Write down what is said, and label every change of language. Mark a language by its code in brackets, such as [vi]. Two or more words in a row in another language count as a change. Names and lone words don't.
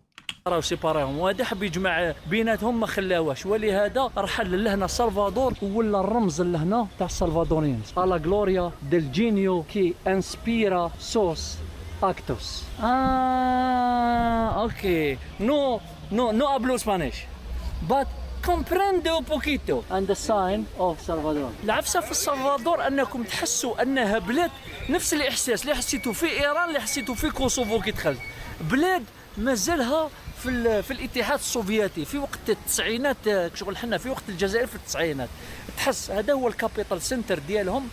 [ar] راهو سيباريهم وهذا حب يجمع بيناتهم ما خلاوهاش. ولهذا رحل لهنا سلفادور ولا الرمز لهنا تاع السلفادوريين [es] la gloria del genio que inspira sus actos. okay no hablo español but comprende un poquito [en] and the sign of Salvador. [ar] العفسة في السلفادور أنكم تحسوا أنها بلاد نفس الإحساس اللي حسيتوا في إيران اللي حسيتوا في كوسوفو كي دخلت، بلاد مازالها في الاتحاد السوفيتي في وقت التسعينات، شغل حنا في وقت الجزائر في التسعينات، تحس هذا هو [en] capital center [ar] ديالهم.